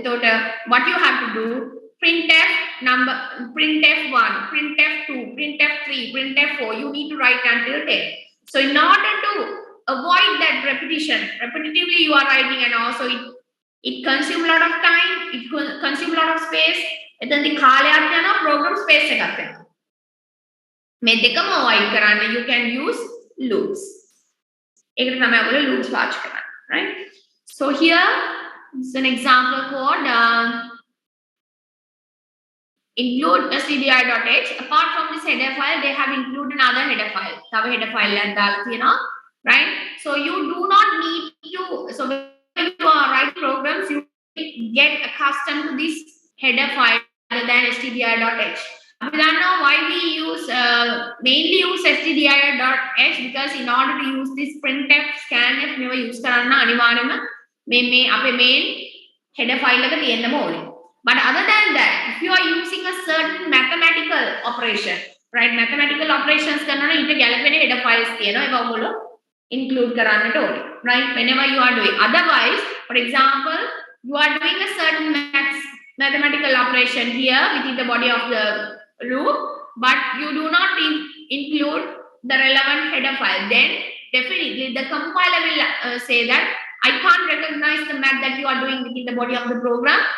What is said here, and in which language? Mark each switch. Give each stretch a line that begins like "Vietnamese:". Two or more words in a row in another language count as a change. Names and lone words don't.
English: What you have to do, printf number, printf1, printf2, printf3, printf4, you need to write until 10. So in order to avoid that repetition, repetitively you are writing, and also it consumes a lot of time, it consumes a lot of space, and then the program space
Sinhala: එකක් මේ දෙකම avoid කරන්න
English: you can use loops.
Sinhala: ඒකට තමයි ඔයගොල්ලෝ loops පාවිච්චි කරන්නේ,
English: right? So here is an example code include stdi.h. Apart from this header file, they have included another header file.
Sinhala: තව
English: header file
Sinhala: එකක් දාලා තියෙනවා,
English: right? So you do not need to, so when you are writing programs, you get accustomed to this header file rather than stdi.h. We don't know why we use mainly use stdi.h, because in order to use this printf, scanf
Sinhala: මේවා use කරන්න අනිවාර්යයෙන්ම මේ අපේ main header file එක තියෙන්නම ඕනේ.
English: But other than that, if you are using a certain mathematical operation, right? Mathematical operations
Sinhala: කරනවා ඊට ගැලපෙන
English: header files
Sinhala: තියෙනවා. ඒවා ඔයගොල්ලෝ include කරන්නට ඕනේ,
English: right? Whenever you are doing. Otherwise, for example, you are doing a certain mathematical operation here within the body of the loop, but you do not include the relevant header file. Then definitely the compiler will say that I can't recognize the math that you are doing within the body of the program.